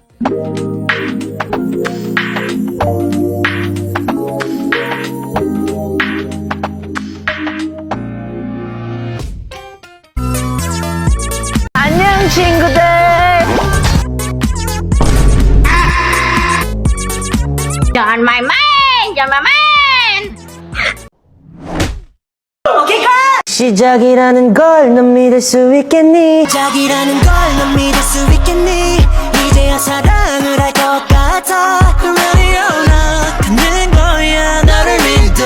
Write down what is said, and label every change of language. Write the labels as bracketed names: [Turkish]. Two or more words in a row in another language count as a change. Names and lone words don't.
[Korean] 안녕 친구들. [Indonesian] Jangan main-main, jangan main. [Korean] 시작이라는 걸 넌 믿을 수 있겠니? 시작이라는 걸 넌 믿을 수 있겠니? 이제야 사랑을 할 것 같아. [English] Ready or not [Korean] 가는 거야 너를 믿어.